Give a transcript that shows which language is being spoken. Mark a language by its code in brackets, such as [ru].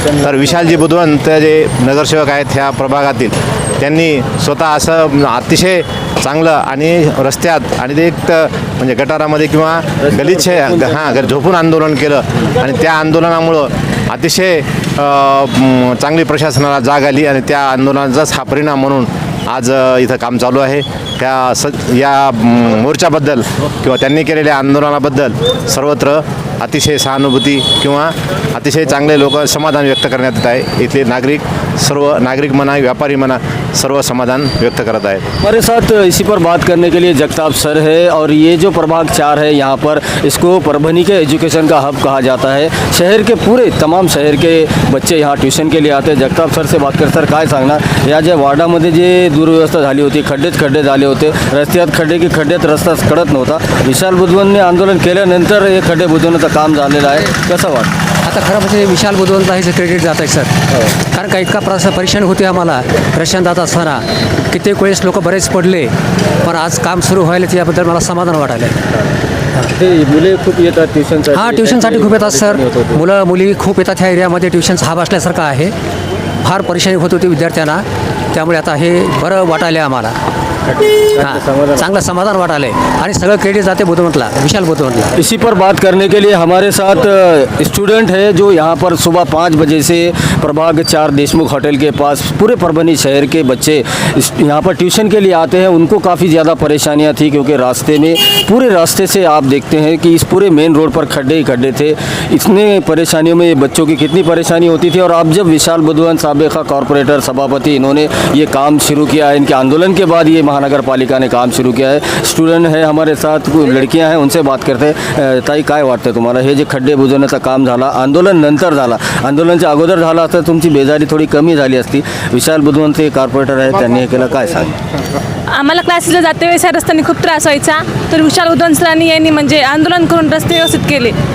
[mr] तर विशालजी बुधवंत जे नगरसेवक आहेत ह्या प्रभागातील, त्यांनी स्वतः असं अतिशय चांगलं आणि रस्त्यात आणि ते एक म्हणजे गटारामध्ये किंवा गलीत झोपून आंदोलन केलं आणि त्या आंदोलनामुळं अतिशय चांगली प्रशासनाला जाग आली आणि त्या आंदोलनाचाच हा परिणाम म्हणून आज इथं काम चालू आहे। या मोर्चाबद्दल किंवा त्यांनी केलेल्या आंदोलनाबद्दल सर्वत्र अतिशय सहानुभूती किंवा अतिशय चांगले लोक समाधान व्यक्त करण्यात येत आहे। इथले सर्व नागरिक म्हणा, व्यापारी म्हणा, सर्व समाधान व्यक्त करत आहेत। [hi] हमारे साथ इसी पर बात करने के लिए जगताप सर है और ये जो प्रभाग 4 है यहाँ पर इसको परभनी के एजुकेशन का हब कहा जाता है। शहर के पूरे तमाम शहर के बच्चे यहाँ ट्यूशन के लिए आते हैं। जगताप सर से बात कर, [mr] सर काय सांगणार या ज्या वार्डामध्ये जे दुर्व्यवस्था झाली होती, खड्डे झाले होते, रस्त्यात खड्ड्यात रस्ता कडत नव्हता, विशाल बुधवनने आंदोलन केल्यानंतर हे खड्डे बुजवण्याचं काम झालेलं आहे, कसं वाटतं? आता खरं म्हणजे विशाल बुधवंत हे क्रेडिट जात आहे सर, कारण का इतका परेशानी होती आम्हाला रशियन जात असताना, कित्येक वेळेस लोक बरेच पडले, पण आज काम सुरू व्हायला त्याबद्दल मला समाधान वाटायला। मुले खूप येतात ट्युशनसाठी? हां, ट्युशनसाठी खूप येतात सर, मुलं मुली खूप येतात ह्या एरियामध्ये। ट्युशन्स हब असल्यासारखं आहे, फार परेशानी होत होती विद्यार्थ्यांना, त्यामुळे आता हे बरं वाटायला आम्हाला। हाँ, चांगला समाधान वाटाले और सगळं क्रेडिट जाते बुधवंतला, विशाल बुधवंतला। [hi] इसी पर बात करने के लिए हमारे साथ स्टूडेंट है जो यहाँ पर सुबह 5 बजे से प्रभाग 4 देशमुख होटल के पास पूरे परभनी शहर के बच्चे यहाँ पर ट्यूशन के लिए आते हैं। उनको काफ़ी ज़्यादा परेशानियाँ थी क्योंकि रास्ते में पूरे रास्ते से आप देखते हैं कि इस पूरे मेन रोड पर खड्डे ही खड्डे थे। इतने परेशानियों में बच्चों की कितनी परेशानी होती थी। और अब जब विशाल बुधवंत साबेखा कॉरपोरेटर सभापति इन्होंने ये काम शुरू किया है, इनके आंदोलन के बाद ये महानगर पालिका ने काम शुरू किया है। स्टूडेंट है हमारे साथ, लड़कियां हैं, उनसे बात करते हैं। [mr] ताई काय वाटतं तुम्हाला हे जे खड्डे बुजवण्याचं काम झाला आंदोलन नंतर झाला, आंदोलनाच्या अगोदर झाला असता तुमची बेजारी थोडी कमी झाली असती। विशाल बुधवंत हे कॉर्पोरेटर आहे, त्यांनी हे केलं, काय सांग? आम्हाला क्लासेसला जाते वेळेस रस्त्याने खूप त्रास व्हायचा, तर विशाल बुधवंत सरांनी यांनी म्हणजे आंदोलन करून रस्ते व्यवस्थित केले,